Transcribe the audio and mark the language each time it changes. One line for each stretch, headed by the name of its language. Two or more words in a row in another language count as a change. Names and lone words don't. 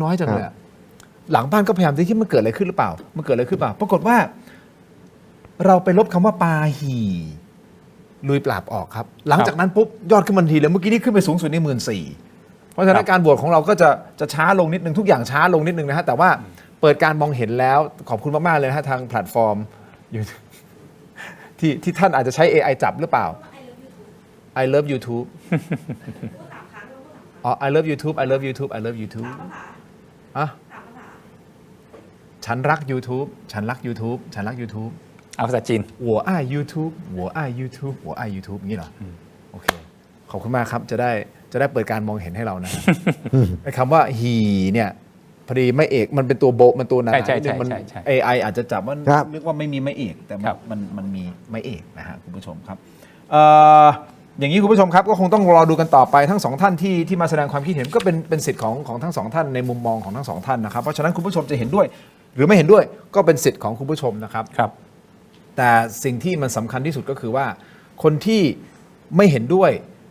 Thai: น้อยจังเลยหลังบ้านก็พยายามที่มันเกิดอะไรขึ้นหรือเปล่าปรากฏว่าเราไปลบคำว่าปาหี่ลุยปราบออกครับหลังจากนั้นปุ๊บยอดขึ้นทันทีเลยเมื่อกี้นี่ขึ้นไปสูงสุดใน 14,000 เพราะฉะนั้นการโหวตของเราก็จะช้าลงนิดนึงทุกอย่างช้าลงนิดนึงนะฮะแต่ว่าเปิดการมองเห็นแล้วขอบคุณมากๆเลยนะฮะทางแพลตฟอร์ม ที่ท่านอาจจะใช้ AI จับหรือเปล่า
English: I love YouTube
Thai: อ๋อ
English: I love YouTube I love YouTube I love YouTube
Thai: อ่ะฉันรัก YouTube ฉันรัก YouTube ฉันรัก YouTube เอาภาษาจีน
Chinese: 我爱 YouTube 我爱 YouTube 我爱 YouTube
Thai: อย่างนี้เหรอโอเคขอบคุณมากครับจะได้เปิดการมองเห็นให้เรานะไอ้คำว่า ฮีเนี่ยพอดีไม่เอกมันเป็นตัวโบมันตัวหนามัน AI อาจจะจับว่านึกว่าไม่มีไม่เอกแต่มันมีไม่เอกนะฮะคุณผู้ชมครับอย่างนี้คุณผู้ชมครับก็คงต้องรอดูกันต่อไปทั้งสองท่านที่มาแสดงความคิดเห็นก็เป็นสิทธิ์ของทั้งสองท่านในมุมมองของทั้งสองท่านนะครับเพราะฉะนั้นคุณผู้ชมจะเห็นด้วยหรือไม่เห็นด้วยก็เป็นสิทธิ์ของคุณผู้ชมนะครับแต่สิ่งที่มันสำคัญที่สุดก็คือว่าคนที่ไม่เห็นด้วย